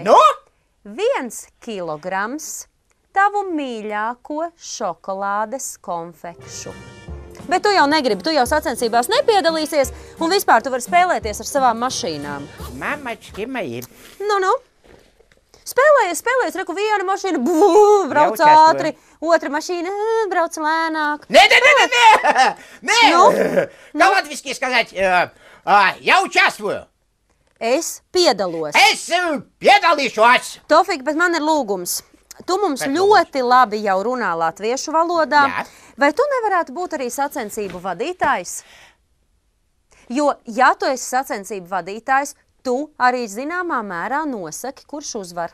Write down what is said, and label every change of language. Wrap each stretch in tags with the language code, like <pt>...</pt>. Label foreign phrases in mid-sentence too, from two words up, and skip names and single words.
<lv>1 kilograms tavu mīļāko šokolādes konfekšu. Bet tu jau negribi, tu jau sacensībās nepiedalīsies, un vispār tu vari spēlēties ar savām mašīnām.</lv> <ru>Мамочки мои.</ru> <lv>Nu. Spēlējies, reku viena mašīna, brauc Jaučas to. ātri, otra mašīna brauc lēnāk.</lv> <ru>Не! Ну? Как латвийски сказать? Я участвую.</ru> <lv>Es piedalos. Es piedalīšos. Tofik, bet man ir lūgums. Tu mums Pēc ļoti labi jau runā latviešu valodā. Jā. Vai tu nevarētu būt arī sacensību vadītājs? Jo, ja tu esi sacensību vadītājs, tu arī zināmā mērā nosaki, kurš uzvar.</lv>